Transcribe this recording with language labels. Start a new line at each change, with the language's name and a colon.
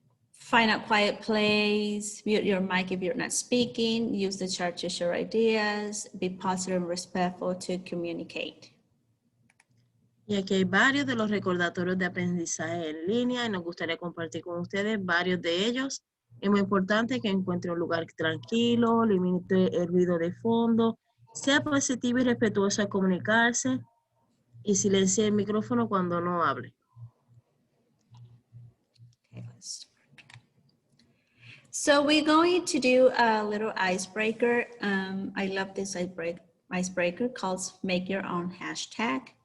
English: Find a quiet place, mute your mic if you're not speaking, use the chat to share ideas, be positive and respectful to communicate.
Spanish: Y aquí hay varios de los recordatorios de aprendizaje en línea y nos gustaría compartir con ustedes varios de ellos. Es muy importante que encuentre un lugar tranquilo, limite el ruido de fondo, sea positivo y respetuoso al comunicarse y silencie el micrófono cuando no hable.
English: So we're going to do a little icebreaker. I love this icebreaker called Make Your Own Hashtag.